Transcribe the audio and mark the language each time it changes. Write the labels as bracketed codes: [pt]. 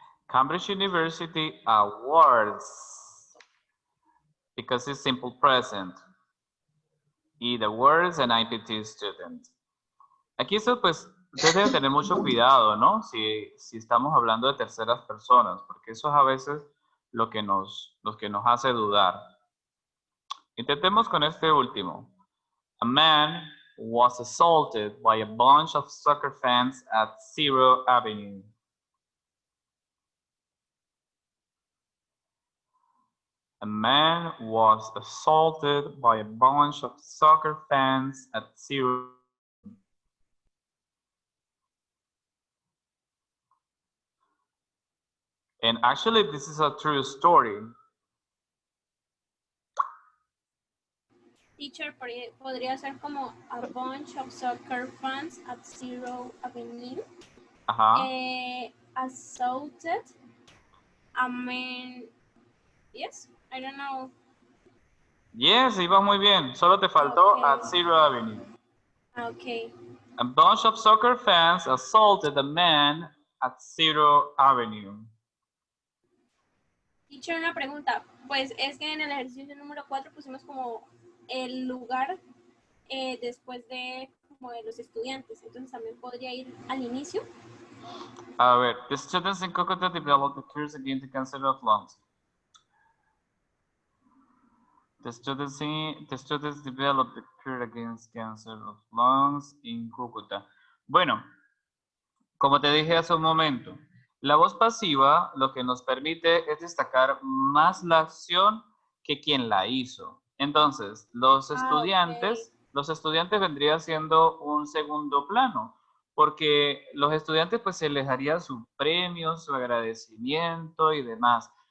[en] Cambridge University awards, because it's simple present. Y the words an IPT student. [es] Aquí eso, pues, ustedes deben tener mucho cuidado, ¿no? Si estamos hablando de terceras personas, porque eso es a veces lo que nos hace dudar. Intentemos con este último. [en] A man was assaulted by a bunch of soccer fans at Zero Avenue. A man was assaulted by a bunch of soccer fans at Zero. And actually, this is a true story. Teacher, [es] podría ser como [en] a bunch of soccer fans at Zero Avenue. [es] Ajá. [en] Assaulted. I mean, yes, I don't know. [es] Yes, iba muy bien. Solo te faltó [en] Okay. at Zero Avenue. Okay. A bunch of soccer fans assaulted a man at Zero Avenue. [es] Teacher, una pregunta. Pues es que en el ejercicio número 4 pusimos como el lugar después de como de los estudiantes. Entonces también podría ir al inicio. A ver, [en] the students in Cúcuta developed a cures against the cancer of lungs. The students developed a cure against cancer of lungs in Cúcuta. [es] Bueno, como te dije hace un momento, la voz pasiva lo que nos permite es destacar más la acción que quien la hizo. Entonces, los estudiantes vendrían siendo un segundo plano, porque los estudiantes pues se les haría su premio, su agradecimiento y demás.